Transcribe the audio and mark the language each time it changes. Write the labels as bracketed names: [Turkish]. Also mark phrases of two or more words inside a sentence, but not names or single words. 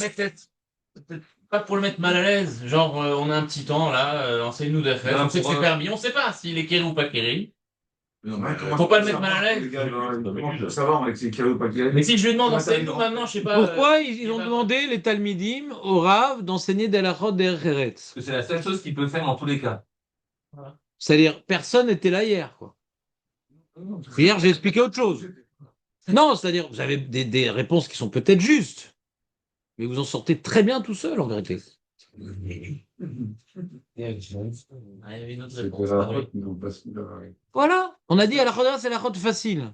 [French] Peut-être pas pour le mettre mal à l'aise. Genre, on a un petit temps là, enseigne-nous d'affaires. On sait que c'est permis. On sait pas s'il est Keri ou pas Keri. Faut pas le mettre mal à l'aise. Ça va, c'est Kiri ou pas Kiri. Mais si je lui demande enseigne-nous maintenant, je sais pas. Pourquoi ils ont demandé les Talmidim au Rav d'enseigner des [Hebrew] halachot derech eretz? [French] Parce que c'est la seule chose qu'il peut faire dans tous les cas. C'est-à-dire, personne n'était là hier, quoi. Hier, j'ai expliqué autre chose. Non, c'est-à-dire, vous avez des réponses qui sont peut-être justes, mais vous en sortez très bien tout seul, en vérité. Voilà, on a dit à la chodra, c'est la chod facile.